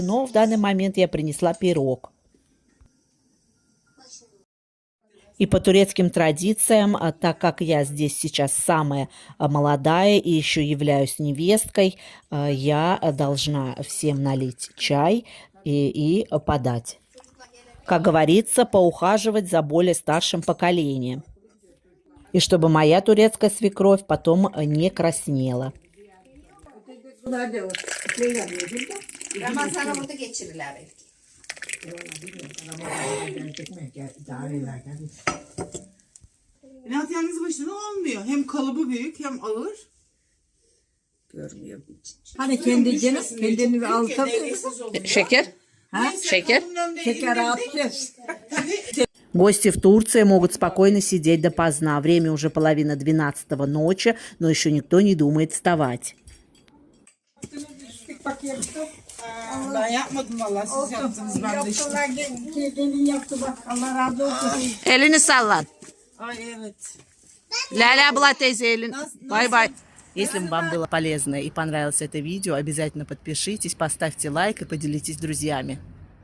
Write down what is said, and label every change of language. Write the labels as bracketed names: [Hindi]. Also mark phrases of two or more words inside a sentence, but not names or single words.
[Russian] Но в данный момент я принесла пирог. И по турецким традициям, так как я здесь сейчас самая молодая и еще являюсь невесткой, я должна всем налить чай и подать. Как говорится, поухаживать за более старшим поколением. И чтобы моя турецкая свекровь потом не краснела. [Turkish] Ramazan'ı burada geçirirler belki. Nihat yalnız başına olmuyor. Hem kalıbı büyük hem ağır. Görmüyor hiç. Hani kendi canı kendini al tabii. Şeker? Шекер? Şeker atacağız. [Russian] Гости в Турции могут спокойно сидеть допоздна. Время уже половина 12 ночи, но еще никто не думает вставать. [Turkish] Ben yapmadım valla. Siz yaptınız, ben de işte. Gelin yaptı bak, Allah razı olsun. Elini sallan. Ay evet. Ля-ля была тейзи, Элин. Бай-бай. [Russian] Если вам было полезно и понравилось это видео, обязательно подпишитесь, поставьте лайк и поделитесь с друзьями.